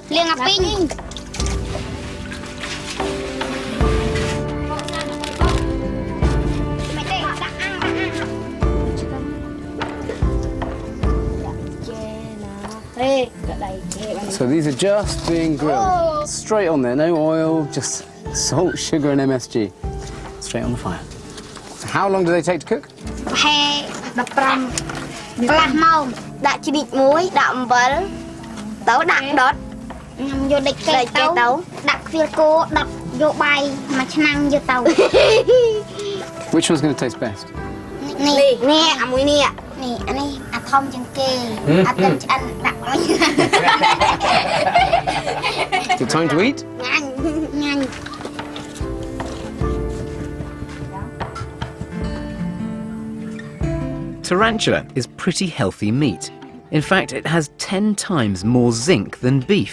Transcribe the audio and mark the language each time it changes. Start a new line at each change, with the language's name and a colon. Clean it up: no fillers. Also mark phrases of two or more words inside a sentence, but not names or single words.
English: So these are just being grilled. Straight on there, no oil, just salt, sugar and MSG. Straight on the fire. So how long do they take to cook?
Khmer: 15 កន្លះម៉ោងដាក់ជ្រីកមួយដាក់អំបិលទៅដាក់ដុតយកដេកកេទៅដាក់ខ្វៀលគោដុតយកបាយមួយឆ្នាំងយកទៅ
English: Which one's going to taste best?
Khmer: នេះអាមួយនេះអានេះអាធំជាងគេអាទឹកឆ្អិនដាក់អុយ
English: Is it time to eat?
Khmer: ញ៉ាញ់
English: Tarantula is pretty healthy meat. In fact, it has 10 times more zinc than beef.